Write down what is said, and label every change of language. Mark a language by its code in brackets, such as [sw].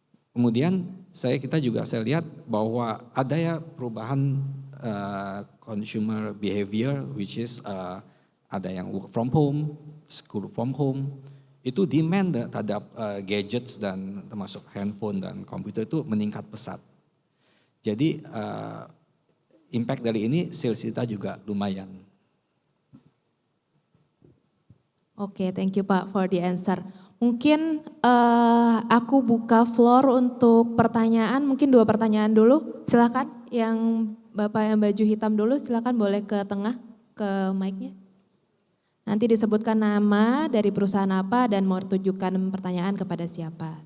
[id] Kemudian kita juga lihat bahwa ada ya perubahan consumer behavior [en] which is [id] ada yang work from home, school from home, itu demand terhadap gadgets dan termasuk handphone dan komputer itu meningkat pesat. Jadi impact dari ini sales kita juga lumayan. [en] Oke, thank you Pak for the answer. [id] Mungkin aku buka floor untuk pertanyaan, mungkin 2 pertanyaan dulu. Silakan yang Bapak yang baju hitam dulu, silakan boleh ke tengah, ke mic-nya. Nanti disebutkan nama dari perusahaan apa dan mau tujukan pertanyaan kepada siapa.